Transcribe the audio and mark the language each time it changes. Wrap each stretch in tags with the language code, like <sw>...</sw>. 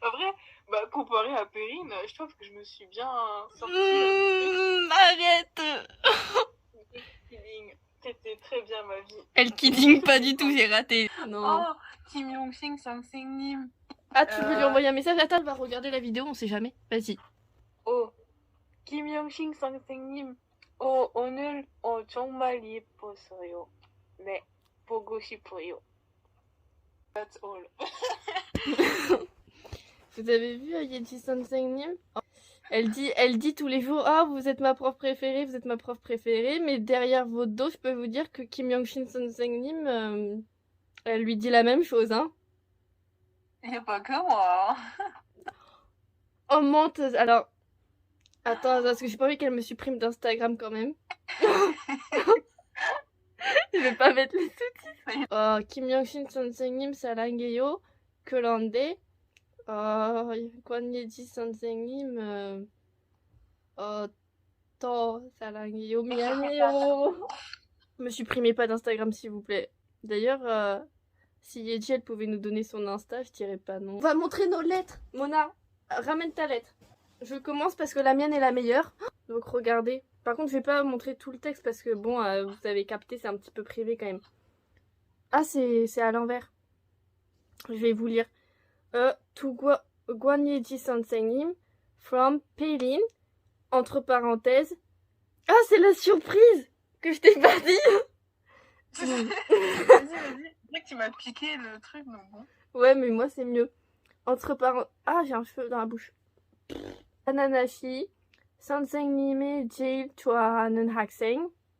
<fr>En vrai, bah, comparé à Perrine, je trouve que je me suis bien sortie. Arrête. C'était très bien ma vie. Elle kidding pas du tout, j'ai raté. Non. Oh, Kim Yong-sing, Sang-sing Nim. Ah, tu veux lui envoyer un message? Attends, elle va regarder la vidéo, on sait jamais. Vas-y. Oh, Kim Yong-sing, Sang-sing Nim.</fr> <ko>Oh, 오늘 정말 예뻤어요. 네, 보고 싶어요.</ko> <en>That's all.</en> <fr>Vous avez vu Yeti Senseinim? Elle dit tous les jours, ah, vous êtes ma prof préférée, vous êtes ma prof préférée, mais derrière votre dos, je peux vous dire que Kim Young-shin Son Seung-nim, elle lui dit la même chose, hein. Il n'y a pas que moi. Oh, menteuse. Alors, attends, parce que j'ai pas envie qu'elle me supprime d'Instagram quand même. Je vais pas mettre les sous-titres. Oh, Kim Young-shin Son Seung-nim</fr> <ko>사랑해요. 그런데 권예지 선생님 더 사랑해요. 미안해요.</ko> <fr>Me supprimez pas d'Instagram s'il vous plaît. D'ailleurs, si Yeji elle pouvait nous donner son Insta, je dirais pas non. On va montrer nos lettres. Mona, ramène ta lettre. Je commence parce que la mienne est la meilleure. Donc regardez. Par contre, je vais pas montrer tout le texte parce que bon, vous avez capté, c'est un petit peu privé quand même. Ah, c'est à l'envers. Je vais vous lire. To Gwanyeji Sansenim from Peilin, entre parenthèses. Ah, c'est la surprise que je t'ai pas dit. Vas-y. C'est vrai que tu m'as piqué le truc, mais bon. Ouais, mais moi c'est mieux. Entre parenthèses. Ah, j'ai un cheveu dans la bouche.</fr> <ko>Ananashi, 선생님이 제일 좋아하는 학생.</ko>